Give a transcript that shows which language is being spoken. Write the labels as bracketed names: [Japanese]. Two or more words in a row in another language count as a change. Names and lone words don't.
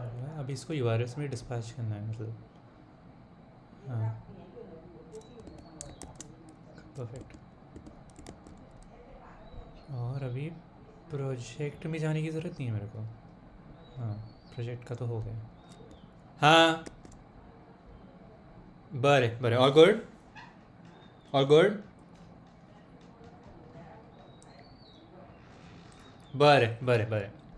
[Hindi] अब इसको यूआरएस में डिस्पैच करना है मतलब। हाँ परफेक्ट। और अभी प्रोजेक्ट में जाने की ज़रूरत नहीं है मेरे को। हाँ प्रोजेक्ट का तो हो गया। [Konkani] हाँ बरें बरें, [English] all good, all good, [Konkani] बरें बरें बरें.